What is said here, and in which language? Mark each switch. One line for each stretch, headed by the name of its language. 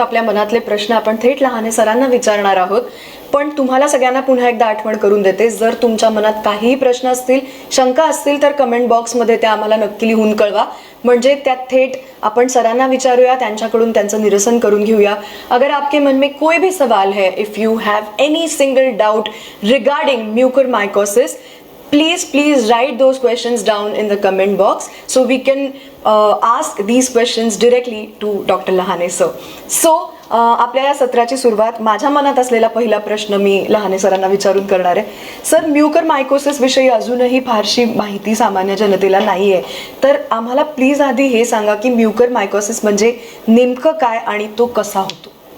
Marathi: आपल्या मनातले प्रश्न आपण थेट लहाने सरांना विचारणार आहोत. पण तुम्हाला सगळ्यांना पुन्हा एकदा आठवण करून देते, जर तुमच्या मनात काहीही प्रश्न असतील, शंका असतील तर कमेंट बॉक्समध्ये त्या आम्हाला नक्की लिहून कळवा, म्हणजे त्यात थेट आपण सरांना विचारूया, त्यांच्याकडून त्यांचं निरसन करून घेऊया.
Hindi: अगर आपके मन में कोई भी सवाल है,
English: If you have any single doubt regarding mucormycosis, please write those questions down in the comment box so we can ask these questions directly to Dr. Lahane sir.
Marathi: So आपल्या या सत्राची सुरुवात, माझ्या मनात असलेला पहिला प्रश्न मी लहाने सरांना विचारून करणार आहे. सर, म्यूकरमायकोसिस विषयी अजूनही फारशी माहिती सामान्य जनतेला नाही आहे, तर आम्हाला प्लीज आधी हे सांगा की म्यूकरमायकोसिस म्हणजे नेमकं काय आणि तो कसा होतो?